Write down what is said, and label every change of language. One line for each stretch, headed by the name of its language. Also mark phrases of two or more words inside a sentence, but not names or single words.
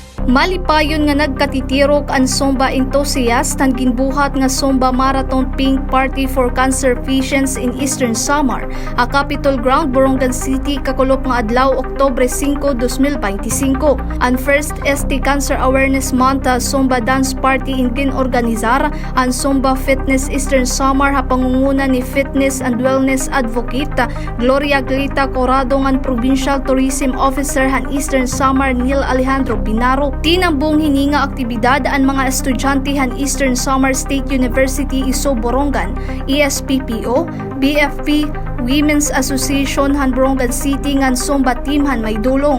Waray: Malipayon nga nagkatitirok ang Zumba enthusiast ang ginbuhat nga Zumba Marathon Pink Party for Cancer Patients in Eastern Samar, a Capitol Ground, Borongan City, kakulop nga adlaw Oktubre 5, 2025. Ang first ST Cancer Awareness Month Zumba Dance Party in ginorganizar ang Zumba Fitness Eastern Samar ha pangunguna ni
English: Fitness and Wellness Advocate
Waray: Gloria Glita Corrado ngan Provincial Tourism Officer han Eastern Samar Neil Alejandro Binaro. Tinambong hininga aktibidad ang mga estudyante han Eastern Samar State University Iso Borongan, ESPPO, BFP, Women's Association han Borongan City ngan Zumba Team han may dulong.